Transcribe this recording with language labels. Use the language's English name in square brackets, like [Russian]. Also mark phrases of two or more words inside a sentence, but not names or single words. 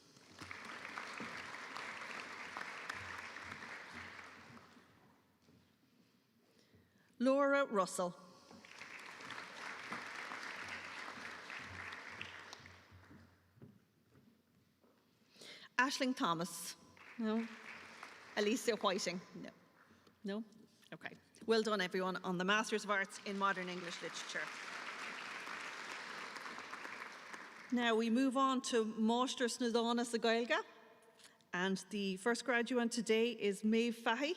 [English] Laura Russell. Aisling Thomas. No. Alicia Whiting. No. No? Okay. Well done, everyone, on the Masters of Arts in Modern English Literature. Now we move on to [Irish] Máistr Sna sa Gaeilge, [English] and the first graduand today is Maeve Fahy.